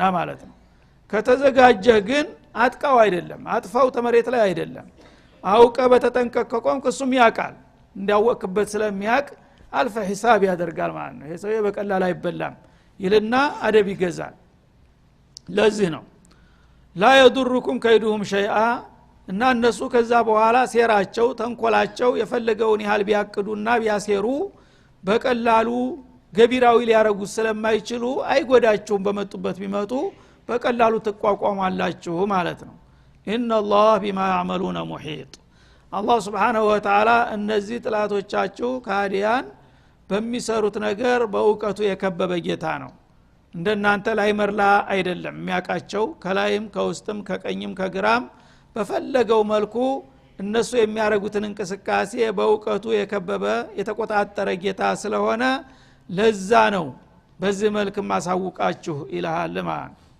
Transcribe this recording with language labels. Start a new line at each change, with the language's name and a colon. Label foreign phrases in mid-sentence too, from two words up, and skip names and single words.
Amharic: ማለት ነው ከተዘጋጀህ ግን አጥቃው አይደለም አጥፋው ተመሬት ላይ አይደለም አውቀ በተጠንቀቅ ከቆምክ እሱም ያቃል እንዲያወቅበት ስለሚያቅ አልፈ ሂሳብ ያደርጋል ማለት ነው ይሄ ሰው በቀላል አይበላም ይልና አደብ ይገዛል ለዚህ ነው
Arabic: ላ يضركم كيدهم شيئا
Amharic: እና እነሱ ከዛ በኋላ ሴራቸው ተንኮላቸው የፈለገውን ያህል ቢያቅዱና ቢያሴሩ በቀላሉ ገቢራዊ ሊያረጉ ስለማይችሉ አይጎዳቸውም በመጡበት ቢመጡ በቀላሉ ተቋቋማላችሁ ማለት ነው ان
Arabic: الله بما يعملون محيط
Amharic: አላህ
Arabic: سبحانه وتعالى
Amharic: እነዚህ ጥላቶቻችሁ ካዲያን በሚሰሩት ነገር በእውቀቱ የከበበ ጌታ ነው እንደናንተ ላይ መርላ አይደለም የሚያቃቸው ከላይም ከውስጥም ከቀኝም ከግራም በፈለገው መልኩ እነሱ የሚያረጉትን እንቅስቃሴ በእውቀቱ የከበበ የተቆጣጠረ ጌታ ስለሆነ ለዛ ነው በዚህ መልኩ ማሳውቃችሁ ይላል ማለት